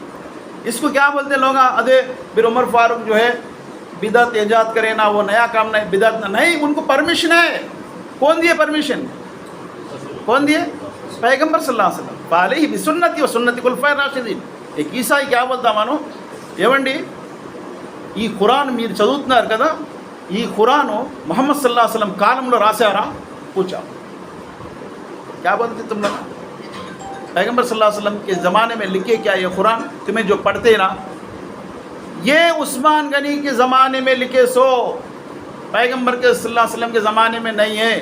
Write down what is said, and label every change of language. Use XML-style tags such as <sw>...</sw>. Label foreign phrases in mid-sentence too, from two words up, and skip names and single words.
<ur>اس کو کیا بولتے لوگ, ادے پھر عمر فاروق جو ہے بدعت ایجاد کرے نا, وہ نیا کام نہیں, بدعت نہیں, ان کو پرمیشن ہے. کون دیے پرمیشن, کون دیے, پیغمبر</ur> <ar>صلی اللہ علیہ وسلم. فعلیہ بسنتی و سنتی خلفائے راشدین.</ar> <ur>ایک عیسائی کیا بولتا مانو,</ur> <te>ఏమండి ఈ ఖురాన్ మీరు చదువుతున్నారు కదా, ఈ ఖురాను మొహమ్మద్</te> <ar>صلى الله عليه وسلم</ar> <te>కాలంలో రాశారా పూछा.</te> <ur>کیا بولتے تم لوگ، پیغمبر</ur> <ar>صلى الله عليه وسلم</ar> <ur>کے زمانے میں لکھے کیا یہ قرآن، تمہیں جو پڑھتے نا یہ عثمان غنی کے زمانے میں لکھے، سو پیغمبر کے</ur> <ar>صلى الله عليه وسلم</ar> <ur>کے زمانے میں نہیں ہے.</ur>